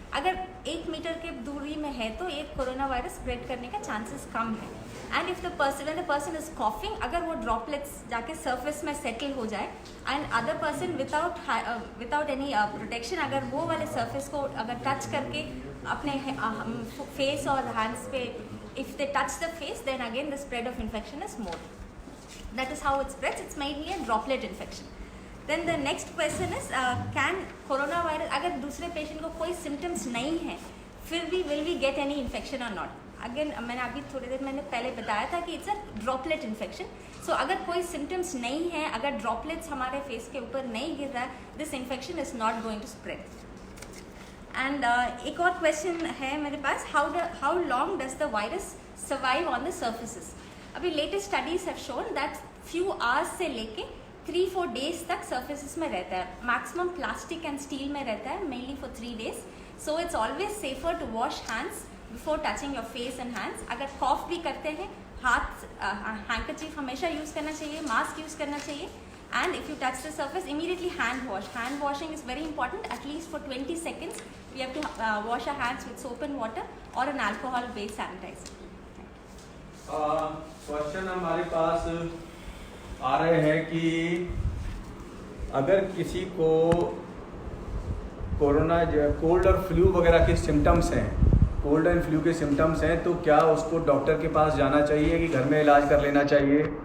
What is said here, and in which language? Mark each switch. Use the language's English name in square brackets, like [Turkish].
[Hindi] अगर 1 मीटर के दूरी में है तो एक कोरोना वायरस स्प्रेड करने का चांसेस कम है। [English] and if the person is coughing, [Hindi] अगर वो ड्रॉपलेट्स जाके सरफेस में सेटल हो जाए [English] and other person without any protection [Hindi] अगर वो वाले सरफेस को अगर टच करके अपने फेस और हैंड्स पे [English] if they touch the face, then again the spread of infection is more. That is how it spreads. It's mainly a droplet infection. Then the next question is, can coronavirus, [Hindi] अगर दूसरे patient को कोई symptoms नहीं है, फिर भी [English] will we get any infection or not? [Hindi] Again मैंने अभी थोड़ी देर मैंने पहले बताया था कि [English] it's a droplet infection. [Hindi] So अगर कोई symptoms नहीं है, अगर droplets हमारे face के ऊपर नहीं गिर रहा है, [English] this infection is not going to spread. And [Hindi] एक और क्वेश्चन है मेरे पास, [English] how long does the virus survive on the surfaces? अभी latest studies have shown that few hours से लेके 3-4 days तक surfaces में रहता है. Maximum plastic and steel [Hindi] में रहता है, [English] mainly for 3 days. So it's always safer to wash hands before touching your face and hands. [Hindi] अगर cough भी करते हैं, हाथ हैंकरचीफ हमेशा यूज़ करना चाहिए, मास्क यूज़ करना चाहिए. [English] And if you touch the surface, immediately hand wash. Hand washing is very important. At least for 20 seconds, we have to wash our hands with soap and water or an alcohol-based sanitizer. [Hindi] Question हमारे पास आ रहे हैं कि अगर किसी को corona cold और flu वगैरह के सिम्टम्स हैं, कोल्ड एंड फ्लू के सिम्टम्स हैं, तो क्या उसको डॉक्टर के पास जाना चाहिए कि घर में इलाज कर लेना चाहिए?